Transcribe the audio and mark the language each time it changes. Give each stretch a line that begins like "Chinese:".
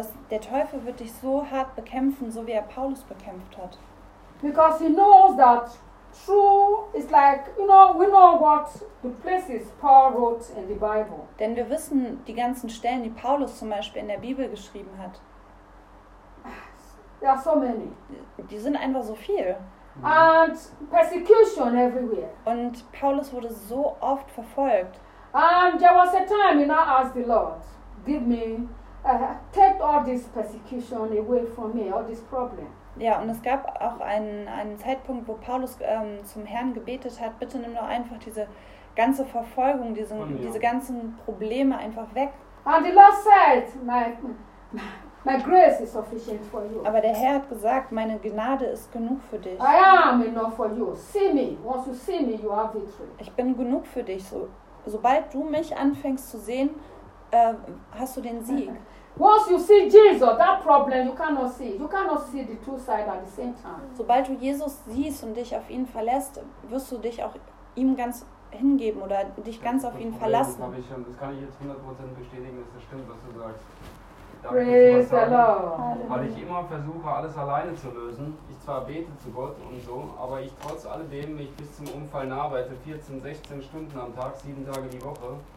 German: Der Teufel wird dich so hart bekämpfen, so wie er Paulus bekämpft hat.
English: Because he knows that true is like, you know, we know what the places Paul wrote in the Bible.
German: Denn wir wissen die ganzen Stellen, die Paulus zum Beispiel in der Bibel geschrieben hat.
English: There are so many.
German: Die sind einfach so viel.
English: And persecution everywhere.
German: Und Paulus wurde so oft verfolgt.
English: And there was a time when I asked the Lord, give me, take all this persecution away from me, all this problem.
German: Ja, und es gab auch einen Zeitpunkt, wo Paulus zum Herrn gebetet hat, bitte nimm doch einfach diese ganze Verfolgung, diese ganzen Probleme einfach weg.
English: And the Lord said, my grace is sufficient for you.
German: Aber der Herr hat gesagt, meine Gnade ist genug für dich.
English: I am enough for you. See me. Once you see me, you have victory.
German: Ich bin genug für dich. Sobald du mich anfängst zu sehen, hast du den Sieg.
English: Once you see Jesus, that problem you cannot see. You cannot see the two sides at the same time.
German: Sobald du Jesus siehst und dich auf ihn verlässt, wirst du dich auch ihm ganz hingeben oder dich ganz auf ihn verlassen. Das kann ich jetzt 100% bestätigen, dass das stimmt, was du sagst.
English: Praise the Lord.
German: Weil ich immer versuche, alles alleine zu lösen. Ich zwar bete zu Gott und so, aber ich trotz alledem, ich bis zum Umfallen arbeite, 14, 16 Stunden am Tag, 7 Tage die Woche.